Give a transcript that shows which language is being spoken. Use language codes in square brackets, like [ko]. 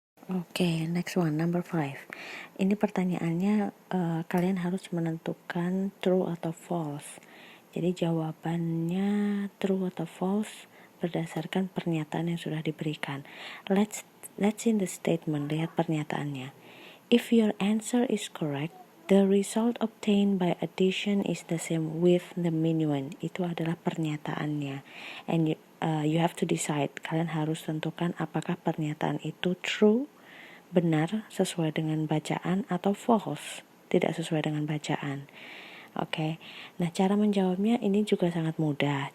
[en] Oke, next one, number 5. [id] Ini pertanyaannya kalian harus menentukan true atau false. Jadi jawabannya true atau false berdasarkan pernyataan yang sudah diberikan. [en] Let's in the statement, [id] lihat pernyataannya. [en] If your answer is correct, the result obtained by addition is the same with the minuend. [id] Itu adalah pernyataannya. [en] And you have to decide. [id] Kalian harus tentukan apakah pernyataan itu true, benar sesuai dengan bacaan, atau false, tidak sesuai dengan bacaan. Oke. Nah, cara menjawabnya ini juga sangat mudah.